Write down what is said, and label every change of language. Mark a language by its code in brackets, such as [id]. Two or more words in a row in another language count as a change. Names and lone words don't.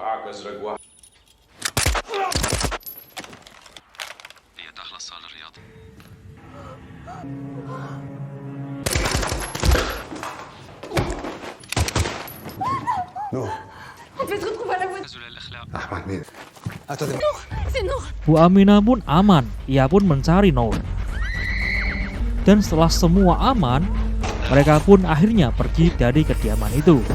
[fr] نور On devait se retrouver à la voiture. أحمد مين attendez C'est Nour. [id] Bu Aminah pun aman, ia pun mencari Nour. Dan setelah semua aman, mereka pun akhirnya pergi dari kediaman itu.